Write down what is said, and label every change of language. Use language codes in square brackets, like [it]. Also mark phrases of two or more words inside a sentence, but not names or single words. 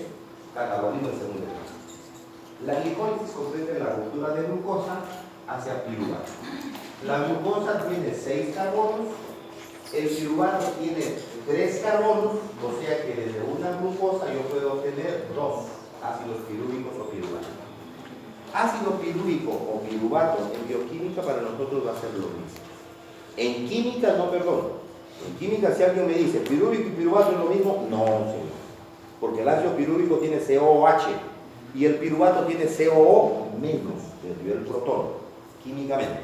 [es] Catabolismo en segunda etapa. La glicólisis comprende la ruptura de glucosa hacia piruvato. La glucosa tiene 6 carbonos, el piruvato tiene 3 carbonos, o sea que desde una glucosa yo puedo obtener 2 ácidos pirúvicos o piruvatos. Ácido pirúvico o piruvato en bioquímica para nosotros va a ser lo mismo. En química no, perdón. En química, si alguien me dice pirúvico y piruvato es lo mismo, no, señor. Porque el ácido pirúvico tiene COOH y el piruvato tiene COO menos, el protón, químicamente.